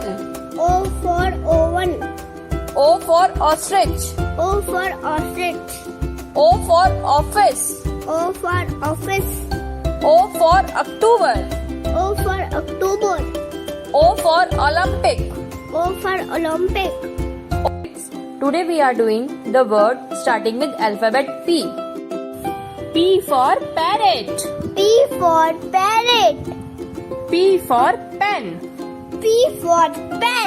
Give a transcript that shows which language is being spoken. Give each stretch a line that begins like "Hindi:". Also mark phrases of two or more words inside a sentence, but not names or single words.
English: O for oven. O for ostrich. O for ostrich. O for office. O for office. O for October. O for October. O for Olympic. O for Olympic. Today we are doing the word starting with alphabet P. P for parrot. P for parrot. P for pen. P for pen.